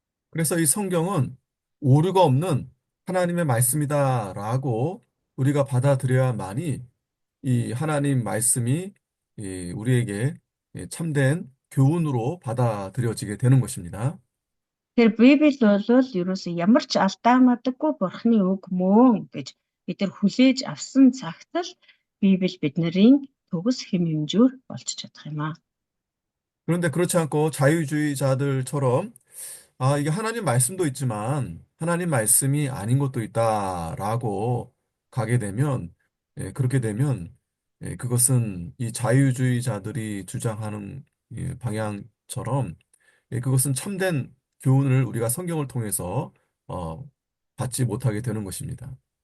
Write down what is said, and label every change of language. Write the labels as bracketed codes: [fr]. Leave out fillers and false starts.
[ko] 그래서 이 성경은 오류가 없는 하나님의 말씀이다라고 우리가 받아들여야만이 이 하나님 말씀이 우리에게 참된 교훈으로 받아들여지게 되는 것입니다. [mn] Тэр Библи бол ерөөсөө ямар ч алдаамадаггүй Бурхны үг мөн гэж бид нар хүлээж авсан цагт л Библи биднэрийн төгс хэм хэмжүүр болж чадах юм аа. [ko] 그런데 그렇지 않고 자유주의자들처럼 이게 하나님 말씀도 있지만 하나님 말씀이 아닌 것도 있다라고 가게 되면 그렇게 되면 그것은 이 자유주의자들이 주장하는 방향처럼 그것은 참된 교훈을 우리가 성경을 통해서 받지 못하게 되는 것입니다.